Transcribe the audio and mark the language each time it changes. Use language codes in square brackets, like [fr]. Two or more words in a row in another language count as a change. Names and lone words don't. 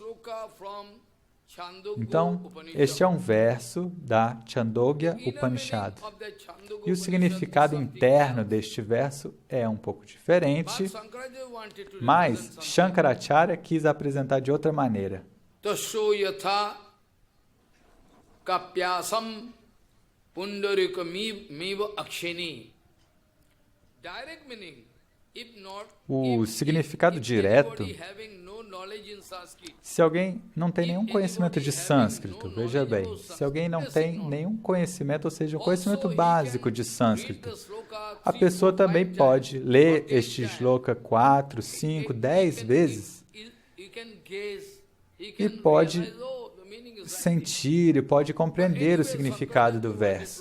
[pt] Então, este é um verso da Chandogya Upanishad. E o significado interno deste verso é um pouco diferente, mas Shankaracharya quis apresentar de outra maneira. [sa] Tasho yatha kapyasam pundarika miva akshini. [en] Direct meaning, if not, [pt] o significado direto, se alguém não tem nenhum conhecimento de sânscrito, veja bem, se alguém não tem nenhum conhecimento, ou seja, um conhecimento básico de sânscrito, a pessoa também pode ler este shloka 4, 5, 10 vezes e pode sentir e pode compreender o significado do verso.